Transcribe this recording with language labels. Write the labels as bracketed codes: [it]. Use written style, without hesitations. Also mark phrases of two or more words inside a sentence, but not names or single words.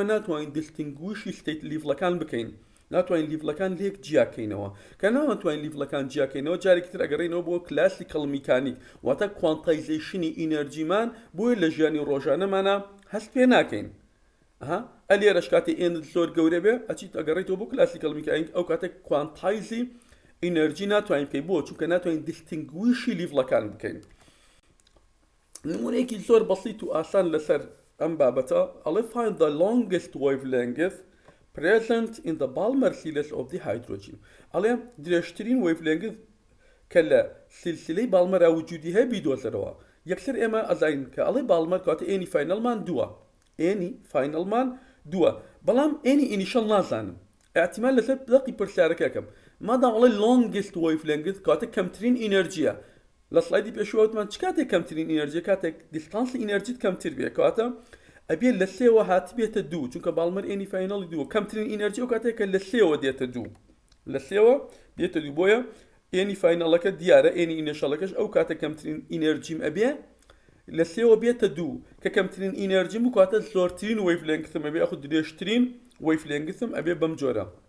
[ckb] ناتوانین [en] distinguishی state levelەکان [ckb] بکەین ناتوانین لیڤڵەکان لێک جیاکەینەوە کە ناتوانین لیڤڵەکان جیاکەینەوە جارێکی تر ئەگەڕێنەوە بۆ [en] classical mechanics [ckb] واتە [en] quantizationی energyمان [ckb] بۆیە لە ژیانی ڕۆژانەمانە هەست پێ ناکەین ئەلێرەش کاتی ئێن زۆر گەورە بێ ئەچیت ئەگەڕێتەوە بۆ [en] classical mechanics [ckb] ئەو کاتێک [en] quantizeی energy [ckb] ناتوانین بکەین بۆ چونکە ناتوانین [en] distinguishی levelەکان [ckb] بکەین نمونەیەکی زۆر بەسیط و ئاسان لەسەر ئەم بابەتە ئەڵێ [en] find the longest wavelength present in the Balmer series of the hydrogen [ckb] ئەڵێ درێژترین wavelength کە لە سلسلەی باڵمەرا وجودی هەیە بیدۆزەرەوە یەکسەر ئێمە ئەزانین کە ئەڵێ باڵمەر کاتە [en] nی finalمان [ckb] دووە بەڵام [en] nی initial [ckb] نازانم احتیمال لەسەر دەقی پرسیارەکەکەم مادام ئەڵێ [en] longest wavelength [ckb] کاتە کەمترین ئینەرژیە لە سلایدی پێشوەوتمان چ کاتێک کەمترین ئینەرژی کاتێک [en] distanceی energyت [ckb] کەمتر بێ کاتە ئەبێ لە سێوە هاتی بێتە دوو چونکە باڵمەر [en] nی finalی [ckb] دووە کەمترین ئینەرژی و کاتێککە لە سێوە دێتە دوو لە سێوە دێتە دوو بۆیە [en] nی finalەکە [ckb] دیارە [en] nی initialەکەش [ckb] ئەو کاتە کەمترین ئینەرژیم ئەبێ لە سێوە بێتە دوو کە کەمترین ئینەرژیم و کاتە زۆرترین وەیڤلێنگتم ئەبێ ئەخو درێژترین وەیڤلێنگتم ئەبێ بەم جۆرە